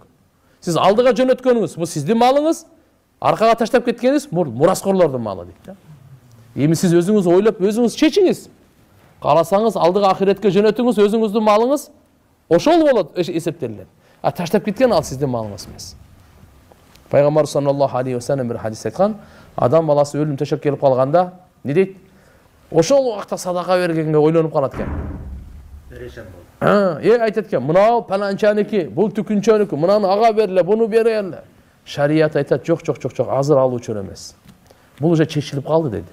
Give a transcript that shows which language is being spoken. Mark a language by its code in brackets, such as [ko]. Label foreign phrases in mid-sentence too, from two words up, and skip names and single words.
[ky] Сиз алдыга жөнөткөнүңүз, бул сиздин малыңыз, аркага таштап кеткениңиз мураскорлордун малы дейт да. Эми сиз өзүңүз ойлоп, өзүңүз чечиңиз. Кааласаңыз алдыга ахиретке жөнөтүңүз, өзүңүздүн малыңыз ошол болот эсептелет. А таштап кеткен ал сиздин малыңыз эмес. Пайгамбар [ar] صلى الله عليه وسلم [ky] бир хадис айткан, адам баласы өлүм төшөк келип калганда, не дейт? Ошол убакта садака бергенге ойлонуп калат экен. Перешан болот. Айтат экен, мынау паланчаники, бул түкүнчөнүкү, мынаны ага берле, буну береле. Шарият айтат, жок, азыр алуучу эмес. Бул уже чечилип калды деди.